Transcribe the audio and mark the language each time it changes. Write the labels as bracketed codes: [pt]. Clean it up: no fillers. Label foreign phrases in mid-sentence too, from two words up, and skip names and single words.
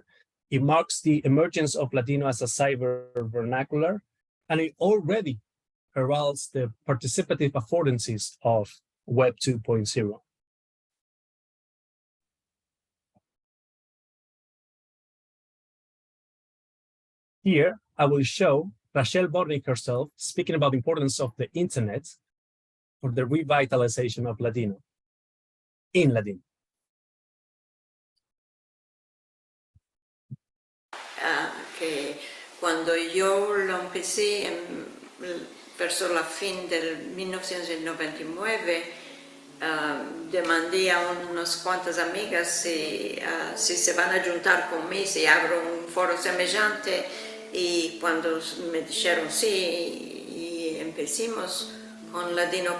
[en] It marks the emergence of Ladino as a cyber vernacular, and it already heralds the participative affordances of Web 2.0. Here, I will show Rachel Bornik herself speaking about the importance of the internet for the revitalization of Ladino in Ladino. [lad] Che quando io lo empecé verso la fin del 1999, demandé a unas cuantas amigas si se van a juntar con mí, si abro un foro semejante, y cuando me dijeron sí, y empecemos con Ladino